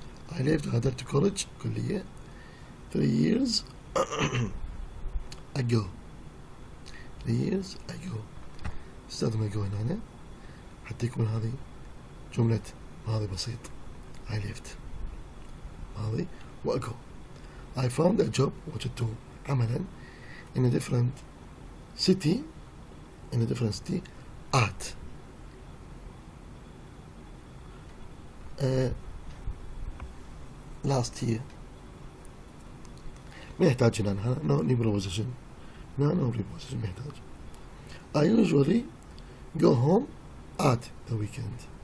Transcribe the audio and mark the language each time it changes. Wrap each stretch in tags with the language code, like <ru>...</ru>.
<en>I lived</en> <ar>غادرت كوليدج كلية</ar> <en>3 years ago. 3 years ago.</en> <ar>استخدم ago هنا حتى يكون هذه جملة ماضي بسيط.</ar> <en>I lived ماضي وago. I found a job</en> <ar>وجدت عملا</ar> <en>in a different city at last year.</en> <ar>ما يحتاج هنا</ar> <en>no preposition. No preposition</en> <ar>ما يحتاج.</ar> <en>I usually go home at the weekend.</en>